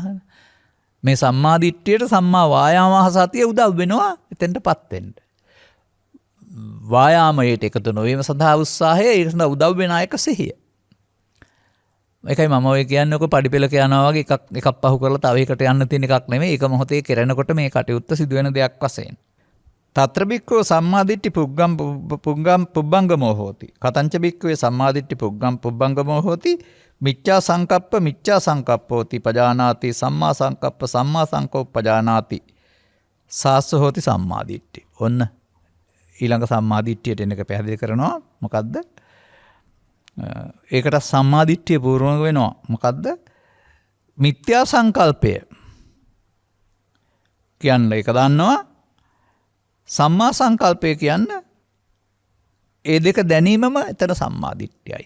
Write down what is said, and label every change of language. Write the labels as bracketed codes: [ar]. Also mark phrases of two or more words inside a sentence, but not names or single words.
[si] මේ සම්මා දිට්ඨියට සම්මා වායාම සතිය උදව් වෙනවා එතෙන්ටපත් වෙන්න. වායාමයට එකතු නොවීම සඳහා උත්සාහය ඒක සඳහා උදව් වෙන එක සිහිය. ඒකයි මම ඔය කියන්නේ ඔක පඩිපෙළක යනවා වගේ එකක් පහු කරලා තව එකකට යන්න තියෙන එකක් නෙමෙයි. ඒක මොහොතේ කරනකොට මේ කටයුත්ත සිදුවෙන දෙයක් වශයෙන්. [pi] తත්‍ර බික්කෝ සම්මාදිට්ඨි පුබ්බංගමෝ හෝති. කතංච බික්කවේ සම්මාදිට්ඨි පුබ්බංගමෝ හෝති. මිච්ඡා සංකප්පෝති පජානාති සම්මා සංකප්ප පජානාති. සාස්ස හෝති සම්මාදිට්ඨි. [si] ඔන්න ඊළඟ සම්මාදිට්ඨියට එන එක පැහැදිලි කරනවා. මොකද්ද? ඒකට සම්මාදිට්ඨිය පූර්ණ වෙනවා. මොකද්ද? මිත්‍යා සංකල්පය කියන්නේ ඒක දන්නවා. සම්මා සංකල්පය කියන්නේ ඒ දෙක දැනීමම එතන සම්මාදිට්ඨියයි.